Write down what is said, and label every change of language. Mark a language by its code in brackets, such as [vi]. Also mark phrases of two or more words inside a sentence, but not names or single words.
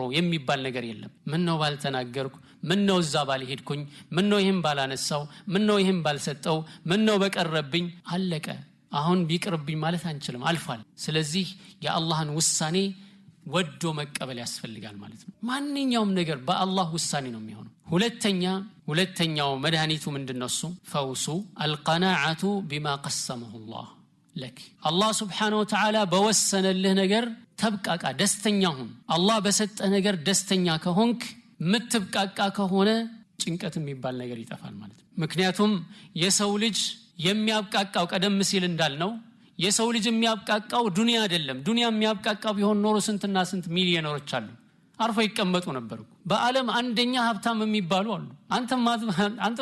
[am] የሚባል ነገር የለም ምን ነው ባልተናገርኩ ምን ነው እዛ ባልሄድኩኝ ምን ነው ይሄን ባላነሳው ምን ነው ይሄን ባልሰጠው ምን ነው በቀረብኝ አለቀ አሁን ቢቀርብኝ ማለት አንችልም አልፏል ስለዚህ የአላህን ውሳኔ ወዶ መቀበል ያስፈልጋል ማለት ነው ማንኛውም ነገር በአላህ ውሳኔ ነው የሚሆነው ሁለተኛው መድኃኒቱ ምንድነው እሱ ፈውሱ [ar] القناعه بما قسمه الله لك الله سبحانه وتعالى [am] በወሰነልህ ነገር ተብቃቃ ደስተኛ ሁን አላህ በሰጠህ ነገር ደስተኛ ከሆንክ ምትብቃቃ ከሆነ ጭንቀት የሚባል ነገር ይጠፋል ማለት ነው ምክንያቱም የሰው ልጅ የሚያብቃቃው ቀደም ሲል እንዳልነው የሰው ልጅ የሚያብቃቃው ዱንያ አይደለም። ዱንያ የሚያብቃቃው ቢሆን ኖሮ ስንትና ስንት ሚሊዮነሮች አሉ አርፎ ይቀመጡ ነበር። በአለም አንደኛ ሀብታም የሚባሉ አሉ። አንተ